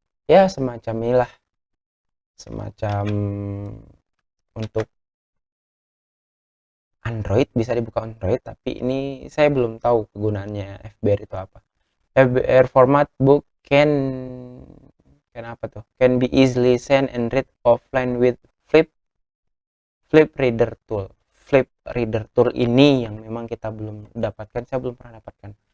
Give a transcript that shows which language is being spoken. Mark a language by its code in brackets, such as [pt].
[id] Ya, semacam inilah, semacam untuk Android, bisa dibuka Android, tapi ini saya belum tahu kegunaannya FBR itu apa. FBR [en] format book can [id] apa tuh? [en] Can be easily sent and read offline with flip reader tool. [id] Flip reader tool ini yang memang kita belum dapatkan, saya belum pernah dapatkan.